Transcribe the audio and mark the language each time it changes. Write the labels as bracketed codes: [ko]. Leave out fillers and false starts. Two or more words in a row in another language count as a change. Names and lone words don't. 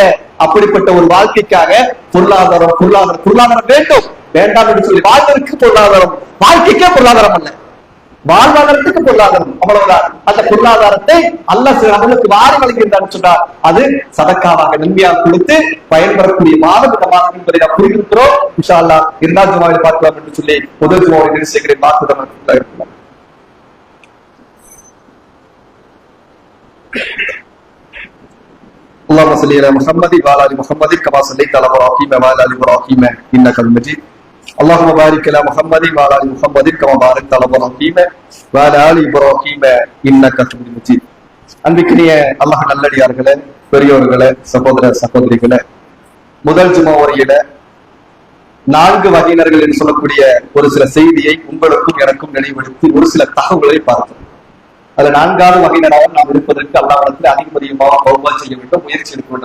[ta] அப்படிப்பட்ட ஒரு வாழ்க்கைக்காக பொருளாதாரம் பொருளாதாரம் பொருளாதாரம் வேண்டும் வேண்டாம் என்று சொல்லி வாழ்வதற்கு பொருளாதாரம், வாழ்க்கைக்கே பொருளாதாரம் அல்ல, வாழ்வாதாரத்துக்கு பொருளாதாரம், அவ்வளவுதான். அந்த பொருளாதாரத்தை அல்லாஹ் சில நம்மளுக்கு வாரி வழங்குகின்றான்னு சொன்னார். அது சதக்காவாக நன்மையாக கொடுத்து பயன்பெறக்கூடிய மாதம் இந்த மாதம் என்பதை நாம் புரிந்திருக்கிறோம். [ar] إن شاء الله [ta] 2வது ஜுமாவில் பார்க்கலாம் என்று சொல்லி முதல் ஜுமாவை நிறுத்துகிறேன். [ar] பார்த்து اللهم صل على محمد وعلى ال محمد كما صليت على ابراهيم وعلى ال ابراهيم انك حميد مجيد. اللهم بارك على محمد وعلى ال محمد كما باركت على ابراهيم وعلى ال ابراهيم انك حميد مجيد. [ta] அன்பிற்குரிய அல்லாஹ் நல்லடியார்களே, பெரியோர்களே, சகோதர சகோதரிகளே, முதல் ஜுமா வரையில 4 வகையினர்கள் என்று சொல்லக்கூடிய ஒரு சில செய்தியை உங்களுக்கும் எனக்கும் நினைவுபடுத்தி ஒரு சில தகவல்களை பார்த்தோம். அதுல 4வது வகையினராக நாம் இருப்பதற்கு அல்லாஹ்விடத்தில் அதிகமாக தௌபா செய்ய வேண்டும், முயற்சி எடுக்க வேண்டும்.